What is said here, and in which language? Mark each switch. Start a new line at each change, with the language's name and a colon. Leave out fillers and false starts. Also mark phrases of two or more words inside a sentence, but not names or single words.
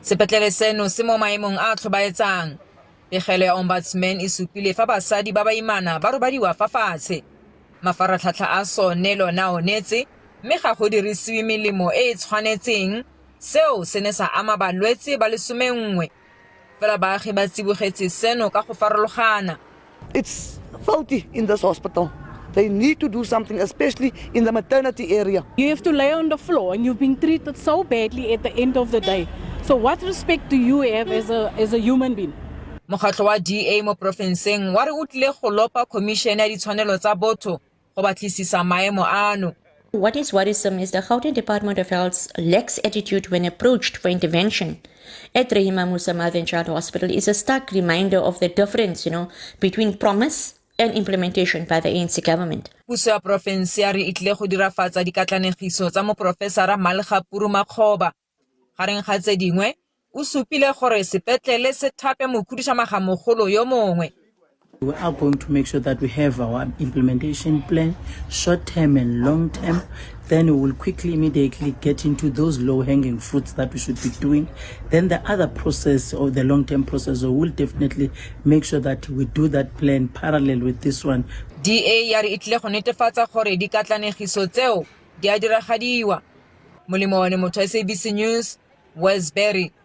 Tswana: Sepetlele seno se mo maemong a tlhobaetsang. Pegelo ya ombudsman e supile fa basadi ba baimana ba robadiwa fa fatshe. Mafaratlhatlha a sone lona o netse, mme ga go dirisiwe melemo e e tshwanetseng, seo se ne sa ama balwetse ba le 11. Fela baagi ba tsibogetse seno ka go farologana.
English: It's faulty in this hospital. They need to do something, especially in the maternity area. You have to lay on the floor and you've been treated so badly at the end of the day. So what respect do you have as a human being?
Tswana: Mokgatlho wa DA mo profenseng wa re o tlile go lopa Commission ya ditshwanelo tsa botho go batlisisa maemo ano.
English: What is worrisome is the Gauteng Department of Health's lax attitude when approached for intervention at Rahima Moosa Mother and Child Hospital is a stark reminder of the difference, between promise and implementation by the ANC government.
Tswana: Puso ya profense ya re e tlile go dirafatsa dikatlanegiso tsa moprofesara Malgapuru Makgoba. Gareng ga tse dingwe, o supile gore sepetlele se thape mokhudutshamagamogolo yo mongwe.
English: We are going to make sure that we have our implementation plan, short-term and long-term. Then we will quickly, immediately get into those low-hanging fruits that we should be doing. Then the other process or the long-term process will definitely make sure that we do that plan parallel with this one.
Tswana: DA ya re e tlile go netefatsa gore dikatlanegiso tseo di a diragadiwa. Molemo wa motho SABC News, Westbury.